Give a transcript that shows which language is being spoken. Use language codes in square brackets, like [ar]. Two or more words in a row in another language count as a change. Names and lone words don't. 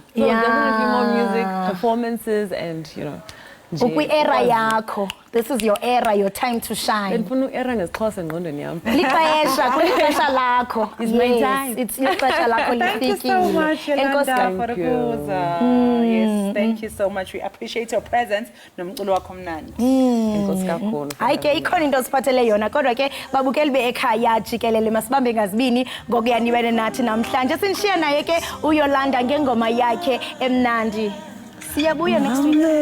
[en] So definitely more music, performances, and you know. [xh] Ukwi-era yakho. [en] This is your era, your time to shine. [xh] Era ngesixhosa engqondweni yami. Lixesha, kulixesha lakho. [en] It's my time. [xh] It's ixesha lakho lifikile. [en] Thank you so much, Yolanda, for the kuza. Yes, thank you so much. We appreciate your presence. [xh] Nomculo wakho mnandi. Enkosi kakhulu. Hayi ke ikhona into siphathele yona kodwa ke babukeli beEkhaya Jikelele masibambe ngazibini ngokuyaniwene nathi namhlanje sinishiya naye ke uYolanda ngengoma yakhe emnandi. Siyabuya [en] next week.